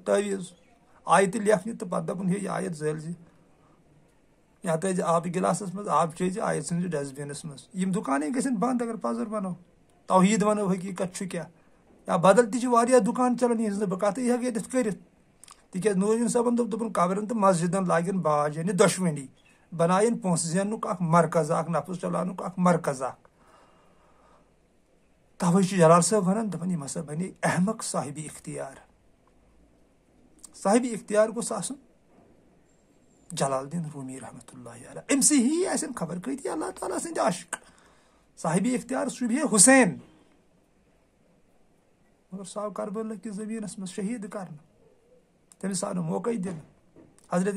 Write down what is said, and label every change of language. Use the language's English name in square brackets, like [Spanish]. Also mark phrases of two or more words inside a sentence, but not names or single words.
[Kashmiri] تٲویٖز آیہِ تہِ لیکھنہِ تہٕ پتہٕ دوٚپُن ہے یہِ آیت زٲلۍ یا تھٲیزِ آبہٕ گِلاسس منٛز آب چیٚیزِ آیت ژھٕنزِ ڈسٹبِنس منٛز یِم دُکانے گژھن بنٛد اگر پزر بنو توحیٖد ونو حقیٖقت چھُ کیٛاہ یا بدل تہِ چھِ واریاہ دُکان چلان یِہنٛز نہٕ بہٕ کتھٕے ہٮ۪کہٕ ییٚتٮ۪تھ کٔرِتھ تِکیٛازِ نوٗرین صٲبن دوٚپُن قبرن تہٕ مسجدن لاگن باج یعنی دۄشوٕنی بناین پونٛسہٕ زیننُک اکھ مرکز اکھ نفٕژ چلاونُک اکھ مرکز اکھ توے چھُ جلال صٲب ونان دپان یِم ہسا بنے احمق صاحبِ اختیار صاحبِ اختیار گوٚژھ آسُن جلال الدین رومی [Arabic] رحمتہ اللہ علیہ [Kashmiri] أمۍ سٕے ہی آسن خبر کۭتیاہ اللہ تعالیٰ سٕنٛدۍ عاشق صاحبِ اختیار سُہ بیٚیہِ حُسین مگر سُہ آو کربلا کِس زمیٖنس منٛز شہیٖد کرنہٕ تٔمِس آو نہٕ موقعے دِنہٕ حضرت